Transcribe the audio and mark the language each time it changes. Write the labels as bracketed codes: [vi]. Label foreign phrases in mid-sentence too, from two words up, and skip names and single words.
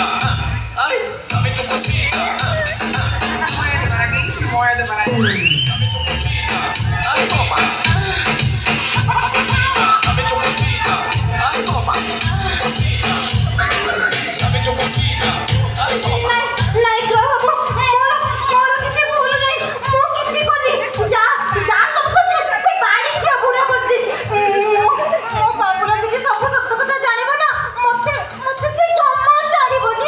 [es] Ay, dame tu cosita. Muerde para aquí. Dame tu cosita. Ay, toma. Dame tu cosita. Ay, toma. Cosita. Dame tu cosita. Ay, toma. [or] ନାଇଁ ଗ୍ରହ ବାବୁ ମୋର କିଛି ଭୁଲ ନାହିଁ ମୁଁ କିଛି କରିନି ଯା ସବୁ କରୁଛି ସେ ବାଡ଼ି ଖିଆ ବୁଢ଼ା କରୁଛି ମୋ ବାବୁଲା ଯଦି ସବୁ ସତ କଥା ଜାଣିବ ନା ମତେ ସେ ଜମା ଛାଡ଼ିବନି